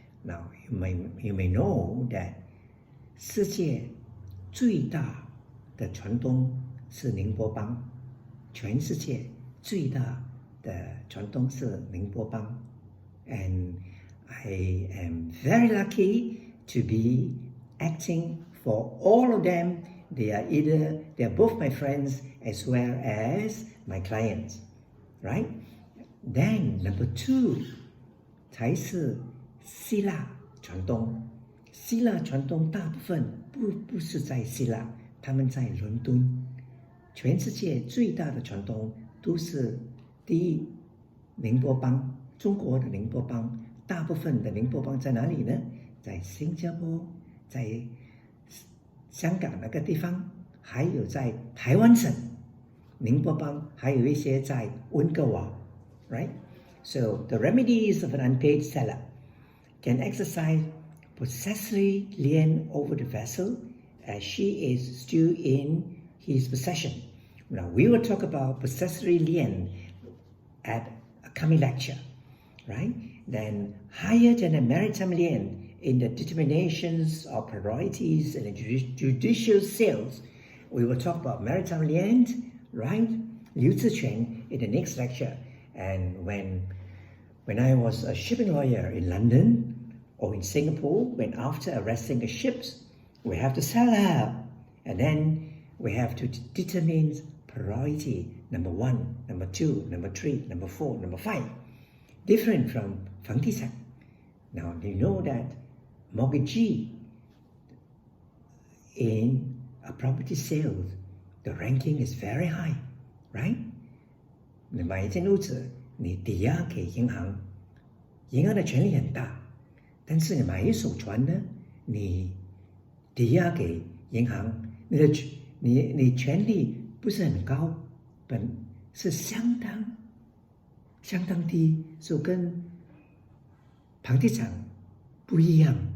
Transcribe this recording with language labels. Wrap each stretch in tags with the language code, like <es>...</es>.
<en>Now, you may know that</en> <zh>世界最大的船东是宁波帮，</zh> <en>全世界最大的船东是宁波帮 and I am very lucky to be acting for all of them. They are both my friends as well as my clients, right? Then number 2</en> <zh>才是希腊船东。希腊船东大部分不是在希腊，他们在伦敦。全世界最大的船东都是第一宁波帮，中国的宁波帮。大部分的宁波帮在哪里呢？在新加坡，在香港那个地方，还有在台湾省、宁波邦，还有一些在温哥华 ，right?</zh> <en>So the remedies of an unpaid seller can exercise possessory lien over the vessel as she is still in his possession. Now we will talk about possessory lien at a coming lecture, right? Then higher than a maritime lien in the determinations of priorities and judicial sales. We will talk about maritime lien, right? 留置权 in the next lecture. And when I was a shipping lawyer in London or in Singapore, when after arresting a ship, we have to sell her. And then we have to determine priority, number 1, number 2, number 3, number 4, number 5. Different from 房地产. Now, you know that mortgagee in a property sale, the ranking is very high, right?</en> <zh>你买一间屋子，你抵押给银行，银行的权利很大，但是你买一艘船呢，你抵押给银行，你权利不是很高，本是相当低，所以跟房地产不一样。</zh>